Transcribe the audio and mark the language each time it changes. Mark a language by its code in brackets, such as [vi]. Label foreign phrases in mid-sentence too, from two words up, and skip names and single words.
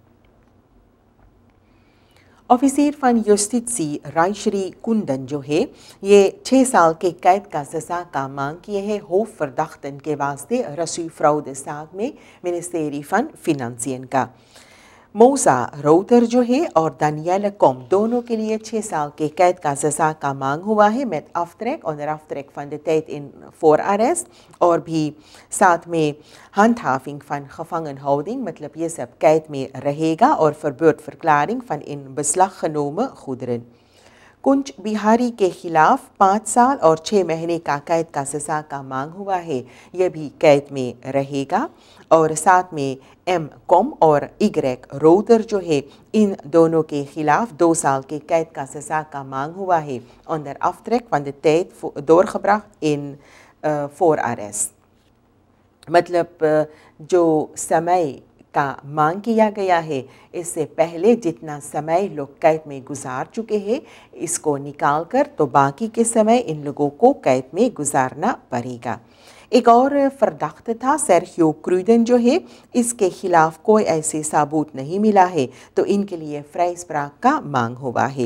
[nl] Officier van Justitie [hns] रायश्री कुंदन जो है ये 6 साल के कैद का सज़ा का मांग किए हैं होफ फरदाख्तन के वास्ते रसूई फ्रॉड साग में मिनिस्टेरी फन फिनंसियन का। मोसा रोटर जो है और दानियल कॉम दोनों के लिए 6 साल के कैद का सज़ा का मांग हुआ है [nl] met aftrek onder aftrek van de tijd in voorarrest [hns] और भी साथ में [nl] handhaving van gevangenhouding [hns] मतलब ये सब कैद में रहेगा और [nl] verbeurdverklaring van in beslag genomen goederen। [hns] कुंज बिहारी के खिलाफ 5 साल और 6 महीने का कैद का सज़ा का मांग हुआ है, यह भी कैद में रहेगा और साथ में एम कॉम और इग्रेक रोटर जो है इन दोनों के खिलाफ 2 साल के कैद का सज़ा का मांग हुआ है [nl] onder aftrek van de tijd doorgebracht in voorarrest। [hns] मतलब जो समय का मांग किया गया है इससे पहले जितना समय लोग कैद में गुजार चुके हैं इसको निकाल कर तो बाकी के समय इन लोगों को कैद में गुजारना पड़ेगा। एक और फरदाख्त था सर्हियो क्रूडन जो है इसके खिलाफ कोई ऐसे सबूत नहीं मिला है तो इनके लिए फ्राइस्प्राक का मांग हुआ है।